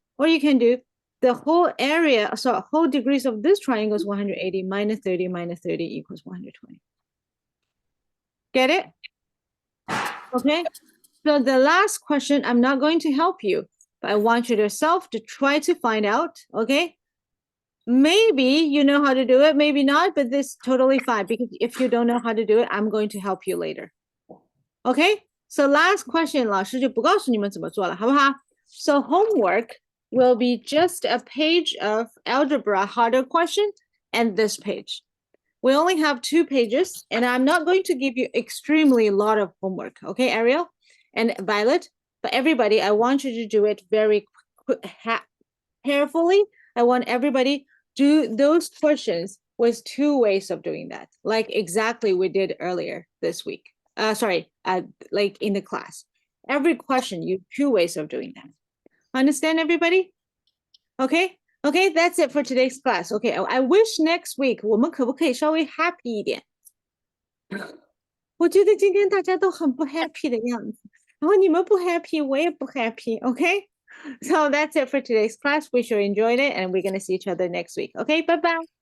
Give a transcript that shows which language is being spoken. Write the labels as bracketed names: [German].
[English] Or you can do the whole area, so whole degrees of this triangle is 180 minus 30 equals 120. Get it? Okay. So the last question, I'm not going to help you, but I want you yourself to try to find out, okay? Maybe you know how to do it, maybe not, but this is totally fine, because if you don't know how to do it, I'm going to help you later. Okay? So last question, [Chinese] 老师就不告诉你们怎么做了，好不好？ [English] So homework will be just a page of algebra harder question and this page. We only have 2 pages, and I'm not going to give you extremely a lot of homework, okay, Ariel and Violet? But everybody, I want you to do it very carefully. I want everybody do those questions with 2 ways of doing that, like exactly we did earlier this week. Like in the class. Every question, you 2 ways of doing that. Understand, everybody? Okay? Okay, that's it for today's class. Okay, I wish next week [Chinese] 我们可不可以稍微 [English] happy [Chinese] 一点？我觉得今天大家都很不 happy 的样子，然后你们不 happy， 我也不 happy. [English] Okay? So that's it for today's class. We sure enjoyed it, and we're gonna see each other next week. Okay, bye-bye.